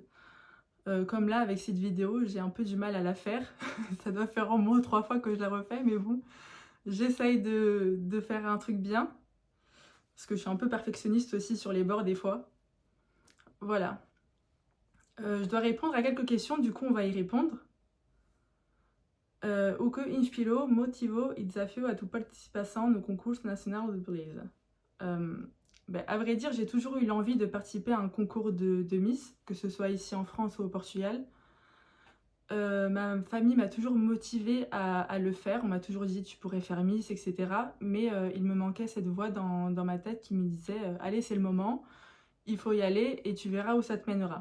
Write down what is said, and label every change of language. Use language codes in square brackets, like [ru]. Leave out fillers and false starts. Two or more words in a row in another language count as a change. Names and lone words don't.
[fr] Comme là, avec cette vidéo, j'ai un peu du mal à la faire. Ça doit faire au moins 3 fois que je la refais, mais bon, j'essaye de faire un truc bien. Parce que je suis un peu perfectionniste aussi sur les bords des fois. Voilà. Je dois répondre à quelques questions, du coup on va y répondre. [pt] O que inspirou, motivou e desafiou a tua participação no concurso nacional de beleza? [fr] À vrai dire, j'ai toujours eu l'envie de participer à un concours de Miss, que ce soit ici en France ou au Portugal. Ma famille m'a toujours motivée à le faire. On m'a toujours dit tu pourrais faire Miss, etc. Mais il me manquait cette voix dans ma tête qui me disait allez, c'est le moment, il faut y aller et tu verras où ça te mènera.